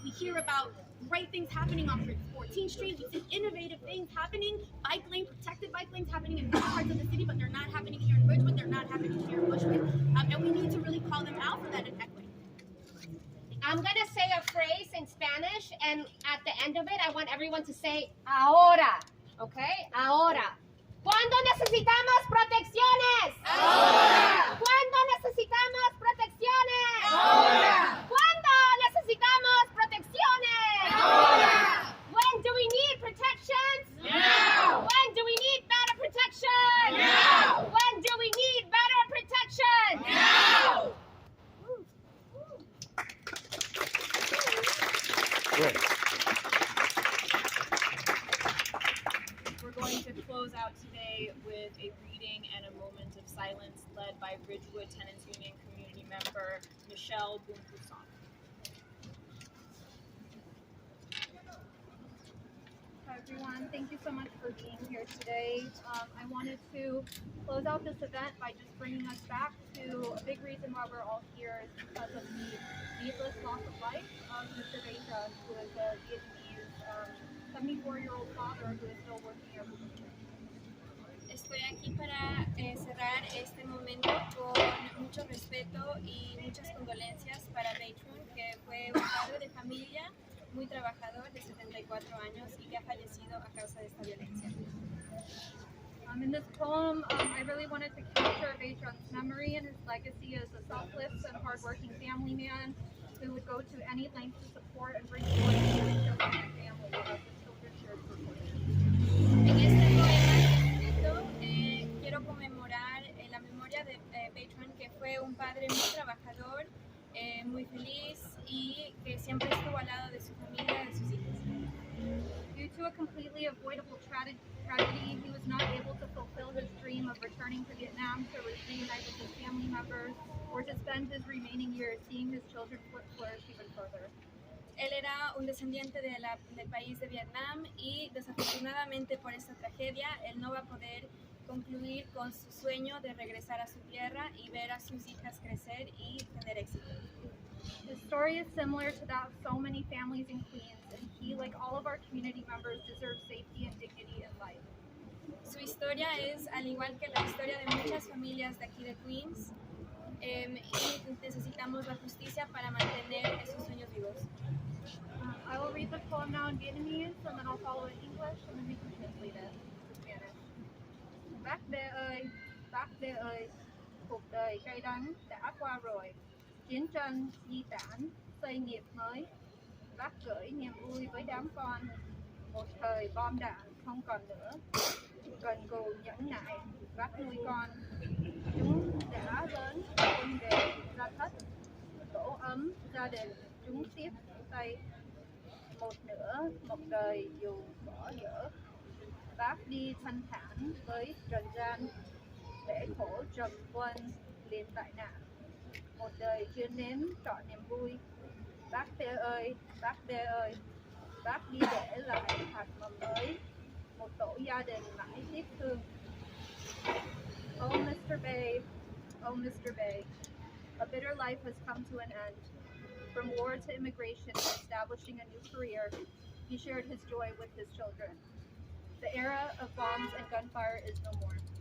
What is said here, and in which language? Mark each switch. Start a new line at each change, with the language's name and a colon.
English: We hear about great things happening on 14th Street. We see innovative things happening, protected bike lanes happening in other parts of the city, but they're not happening here in Ridgewood, they're not happening here in Bushwick. And we need to really call them out for that inequity. I'm going to say a phrase in Spanish, and at the end of it, I want everyone to say, ahora, okay?
Spanish: Ahora. ¿Cuándo necesitamos protecciones? Ahora. ¿Cuándo necesitamos protecciones? Ahora. ¿Cuándo necesitamos protecciones? Ahora.
English: When do we need protections? Now. When do we need better protection? Now. When do we need better protection? Now. Good. We're going to close out today with a reading and a moment of silence led by Ridgewood Tenants Union community member Michelle Bunkusan. Hi everyone, thank you so much for being here today. I wanted to close out this event by just bringing us back to a big reason why we're all here is because of the needless loss of life of Mr. Vigil, who is a Vietnamese 74-year-old father who is still working as a teacher.
Spanish: Estoy aquí para cerrar este momento con mucho respeto y muchas condolencias para Tran, que fue un padre de familia muy trabajador de 74 años y que ha fallecido a causa de esta violencia.
English: In this poem, I really wanted to capture Vigil's memory and his legacy as a selfless and hardworking family man who would go to any length to support and bring joy to his children and family as his children shared for
Spanish: En este poema escrito quiero conmemorar la memoria de Tran, que fue un padre muy trabajador, muy feliz y que siempre estuvo al lado de su familia, de sus hijos.
English: Due to a completely avoidable tragedy, he was not able to fulfill his dream of returning to Vietnam to reunite with his family members or to spend his remaining years seeing his children flourish even further.
Spanish: Él era un descendiente del país de Vietnam y desafortunadamente por esta tragedia él no va a poder concluir con su sueño de regresar a su tierra y ver a sus hijas crecer y tener éxito.
English: His story is similar to that of so many families in Queens, and he, like all of our community members, deserves safety and dignity in life.
Spanish: Su historia es al igual que la historia de muchas familias de aquí de Queens y necesitamos la justicia para mantener esos sueños vivos.
English: I will read the poem now in Vietnamese, and then I'll follow in English, and then we can translate it to Spanish.
Vietnamese: Bác Đê ơi, cuộc đời cay đắng đã qua rồi. Chiến tranh di tản, xây nghiệp mới. Bác gửi niềm vui với đám con. Một thời bom đạn không còn nữa. Cần cù nhẫn nại, bác nuôi con. Chúng đã lớn, quân đề ra thất. Tổ ấm, gia đình, chúng tiếp tay. Một đời dù bỏ dở. Bác đi thanh thản với trần gian. Để khổ trầm quân liền tại nạn. Một đời chưa nếm trọn niềm vui. Bác Đê ơi, bác Đê ơi, bác đi để lại hạt mầm mới. Một tổ gia đình mãi tiếc thương.
English: Oh Mr. Bay, oh Mr. Bay, a bitter life has come to an end. From war to immigration and establishing a new career, he shared his joy with his children. The era of bombs and gunfire is no more.